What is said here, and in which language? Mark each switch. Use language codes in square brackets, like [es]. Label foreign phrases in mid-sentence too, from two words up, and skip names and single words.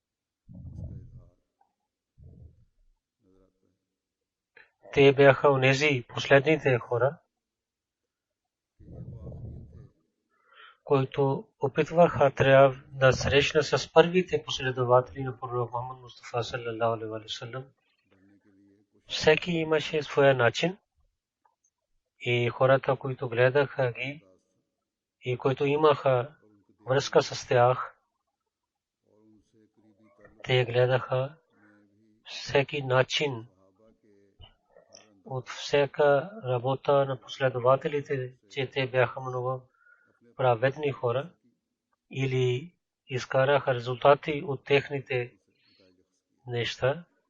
[bg] Те бяха онези последните хора, които опитваха трябва да срещнат с първите последователи на пророк Мухаммад Мустафа [ar] صلى الله عليه وسلم. [bg] Всеки имаше своя начин и хората, които гледаха ги и които имаха връзка с тях, те гледаха всеки начин от всяка работа на последователите, че те бяха много праведни хора или изкараха резултати от техните неща.